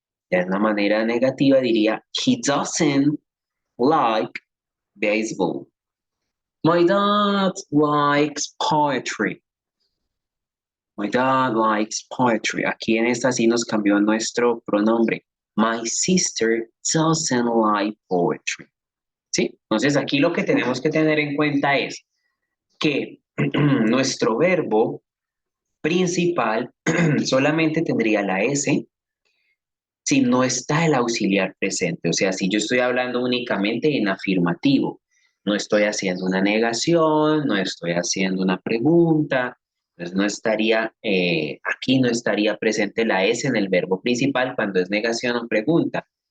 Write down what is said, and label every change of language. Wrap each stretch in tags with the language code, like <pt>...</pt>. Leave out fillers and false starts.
<es>De una manera negativa diría,</es> <en>he doesn't like baseball. My dad likes poetry. My dad likes poetry.</en> <es>Aquí en esta sí nos cambió nuestro pronombre.</es> <en>My sister doesn't like poetry.</en> <es>¿Sí? Entonces aquí lo que tenemos que tener en cuenta es que nuestro verbo principal solamente tendría la S si no está el auxiliar presente. O sea, si yo estoy hablando únicamente en afirmativo, no estoy haciendo una negación, no estoy haciendo una pregunta, entonces no estaría, aquí no estaría presente la S en el verbo principal cuando es negación o pregunta.</es>